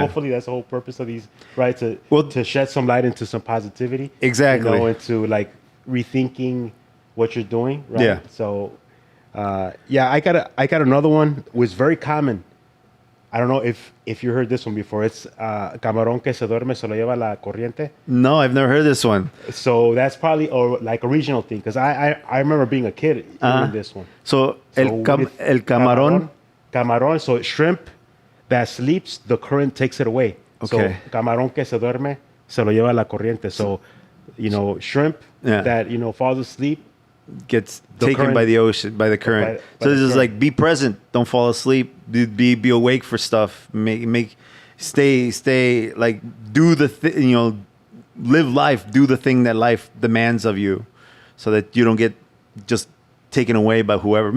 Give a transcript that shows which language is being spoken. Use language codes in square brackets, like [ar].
[en] Hopefully that's the whole purpose of these, right? To shed some light into some positivity. Exactly. Into like rethinking what you're doing, right? Yeah. So, I got another one. It was very common. I don't know if you heard this one before. [es] It's Camarón que se duerme se lo lleva la corriente. [en] No, I've never heard this one. So that's probably like a regional thing because I remember being a kid hearing this one. So [es] el camarón. [en] Camarón, so shrimp that sleeps, the current takes it away. Okay. [es] So camarón que se duerme se lo lleva la corriente. [en] So, shrimp that, falls asleep, gets taken by the ocean, by the current. So this is like, be present, don't fall asleep, be awake for stuff, stay like, do the thing, live life, do the thing that life demands of you, so that you don't get just taken away by whoever.